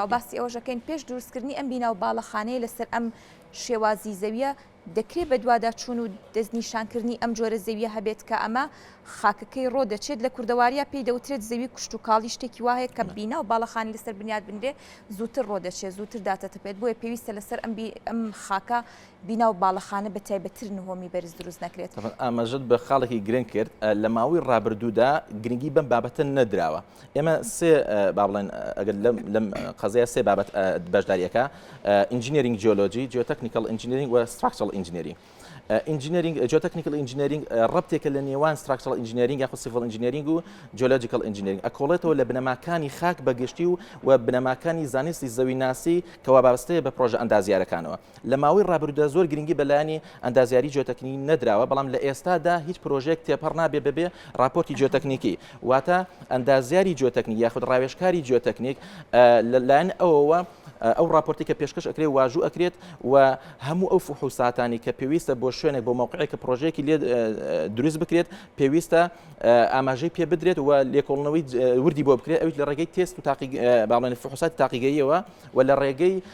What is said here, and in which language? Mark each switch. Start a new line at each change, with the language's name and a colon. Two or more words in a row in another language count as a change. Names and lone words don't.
Central Kurdish: باسی ئەوەشەکەین پێش دروستکردنی ئەم بینا و باڵەخانەیە لەسەر ئەم شێوازی زەویە دەکرێت بە دوواداچوون و دەستنیشانکردنی ئەم جۆرە زەویە هەبێت کە ئەمە خاکەکەی ڕۆ دەچێت لە کوردەواریە پێی دەوترێت زەوی کوشت و کاڵی شتێکی وایە کە بینا و باڵەخانی لەسەر بنیاد بنرێ زووتر ڕۆ دەچێت زووتر داتەتەپێت بۆیە پێویستە لەسەر ئەم خاکە بینا و باڵەخانە بە تایبەتتر نهۆمی بەرز دروست نەکرێت ئاماژەت بە خاڵێکی گرنگ کرد لە ماوەی ڕابردوودا گرنگی بەم بابەتە نەدراوە ئێمە سێ با بڵێن ئەگەر لەم قەزەیە سێ بابەت بەشداریەکە
English: engineering geology geotechnical engineering
Central Kurdish: و
English: structural engineering engineering geotechnical
Central Kurdish: engineering ربطێکە لە نێوان
English: structural engineering
Central Kurdish: یاخود
English: civil engineering
Central Kurdish: و
English: geological engineering
Central Kurdish: ئەکۆڵێتەوە لە بنەماکانی خاک بەگشتی و بنەماکانی زانستی زەویناسی کەوا بابستەیە بە پرۆژە ئەندازیارەکانەوە لە ماوەی ڕابردوودا زۆر گرنگی بەلایانی ئەندازیاری جیۆتەکنیکی نەدراوە بەڵام لە ئێستادا هیچ پرۆژێک تێپەڕ نابێ بەبێ راپۆرتی جیۆتەکنیکی واتە ئەندازیاری جیۆتەکنیک یاخود ڕاوێژکاری جیۆتەکنیک لەلایەن ئەوەوە ئەو راپۆرتی کە پێشکەش ئەکرێ واژوو ئەکرێت و هەموو ئەو فحوساتانی کە پێویستە بۆ شوێنێک بۆ موقعێک کە پرۆژێکی لێ دروست بکرێت پێویستە ئاماژەی پێ بدرێت و لێکۆڵنەوەی وردی بۆ بکرێت ئەویت لە ڕێگەی تێست و باڵێن فحوساتی تاقیگەیەوە و لە ڕێگەی